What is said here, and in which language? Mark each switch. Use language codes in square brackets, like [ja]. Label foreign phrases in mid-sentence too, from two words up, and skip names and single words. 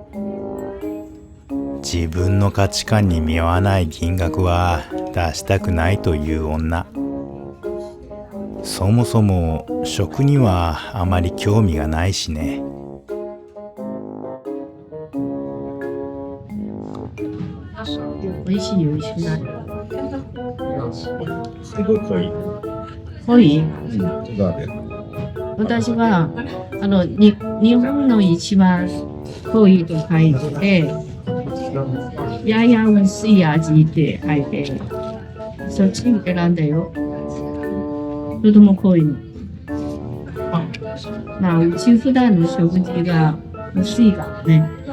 [ja] 自分の価値観に見合わない金額は出したくないという女。そもそも食にはあまり興味がないしね。美味しい美味しくない。 [zh] 这个可以，可以。这个 [ja] 私は日本の一番濃いと書いて、やや薄い味って書いて、そっち選んだよ。それとも濃いの。まあうち普段の食事が薄いからね。